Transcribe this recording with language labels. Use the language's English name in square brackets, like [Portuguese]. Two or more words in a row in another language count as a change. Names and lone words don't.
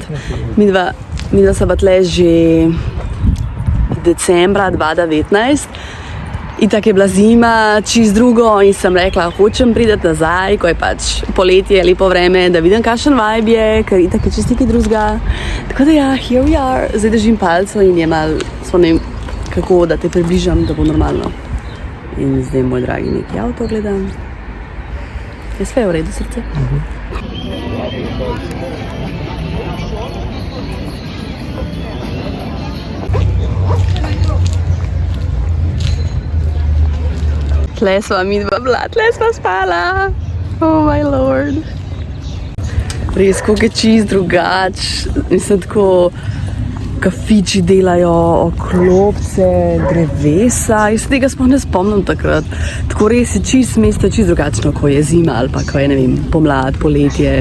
[Slovenian] Midva sva pa tle že decembra 2019. Itak je bila zima, čist drugo in sem rekla, hočem priti nazaj, ko je pač poletje, lepo vreme, da vidim kakšen vibe je, ker itak je čist nekaj drugega. Tako da ja, [English] here we are. [Slovenian] Zdaj držim palco in je malo, ne vem kako, da te približam, da bo normalno. In zdaj, moj dragi, neki avto gledam. [Croatian] Je sve v redu, srce? [Slovenian] Tle sva midva bila, tle sva spala. [English] Oh my lord. [Slovenian] Res, koliko je čist drugač. Mislim, tako kafiči delajo, klopce, drevesa. Jaz se tega sploh ne spomnim takrat. Tako res je čist mesto, čist drugačno, ko je zima ali pa ko je, ne vem, pomlad, poletje.